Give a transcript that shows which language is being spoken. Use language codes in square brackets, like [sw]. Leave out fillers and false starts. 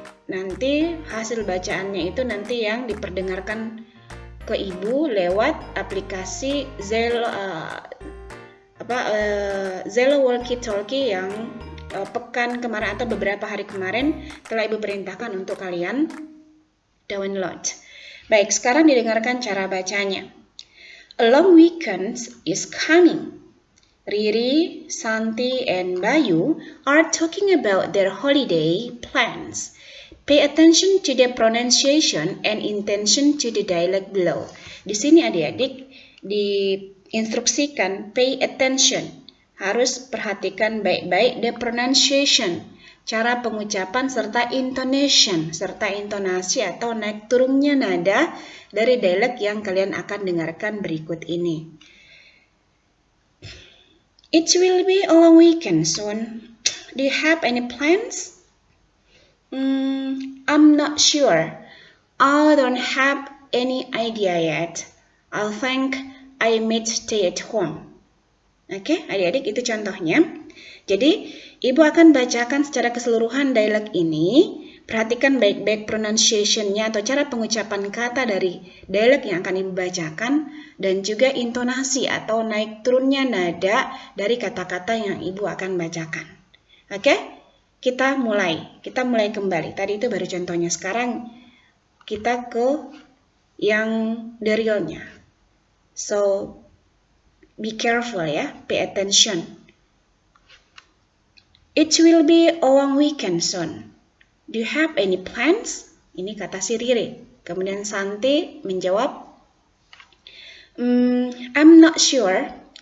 [id] Nanti hasil bacaannya itu nanti yang diperdengarkan ke ibu lewat aplikasi Zello Walkie Talkie yang pekan kemarin atau beberapa hari kemarin telah ibu perintahkan untuk kalian download. Baik, sekarang didengarkan cara bacanya. [en] A long weekend is coming. Riri, Santi, and Bayu are talking about their holiday plans. Pay attention to the pronunciation and intention to the dialogue below. [id] Di sini adik-adik diinstruksikan [en] pay attention. [id] Harus perhatikan baik-baik [en] the pronunciation, [id] cara pengucapan serta intonation, serta intonasi atau naik turunnya nada dari dialog yang kalian akan dengarkan berikut ini. [en] It will be a long weekend soon. Do you have any plans? I'm not sure. I don't have any idea yet. I think I might stay at home. [id] Oke, adik-adik itu contohnya. Jadi, ibu akan bacakan secara keseluruhan dialog ini. Perhatikan baik-baik pronunciation-nya atau cara pengucapan kata dari dialog yang akan ibu bacakan dan juga intonasi atau naik turunnya nada dari kata-kata yang ibu akan bacakan. Oke? Kita mulai kembali. Tadi itu baru contohnya. Sekarang kita ke yang the real-nya. [en] So, be careful ya, pay attention. It will be a long weekend soon. Do you have any plans? [id] Ini kata si Riri. Kemudian Santi menjawab, [en] I'm not sure.